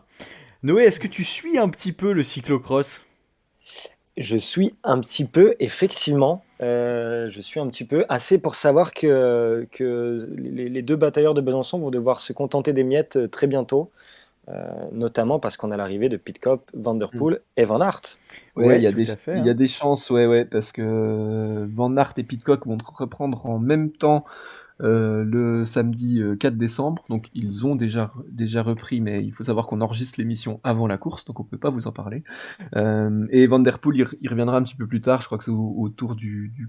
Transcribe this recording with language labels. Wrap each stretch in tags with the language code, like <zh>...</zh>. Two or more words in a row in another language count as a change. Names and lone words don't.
<fr>Noé, est-ce que tu suis un petit peu le cyclocross? Je suis un petit peu, effectivement, je suis un petit peu, assez pour savoir que les deux batailleurs de Besançon vont devoir se contenter des miettes très bientôt, notamment parce qu'on a l'arrivée de Pidcock, Van Der Mmh. Poel et Van Aert. Ouais, Ouais, tout à fait, il y a hein. des chances, ouais, ouais, parce que Van Aert et Pidcock vont reprendre en même temps le samedi 4 décembre. Donc ils ont déjà repris, mais il faut savoir qu'on enregistre l'émission avant la course, donc on peut pas vous en parler. Et Van Der Poel, il reviendra un petit peu plus tard, je crois que c'est autour du</fr>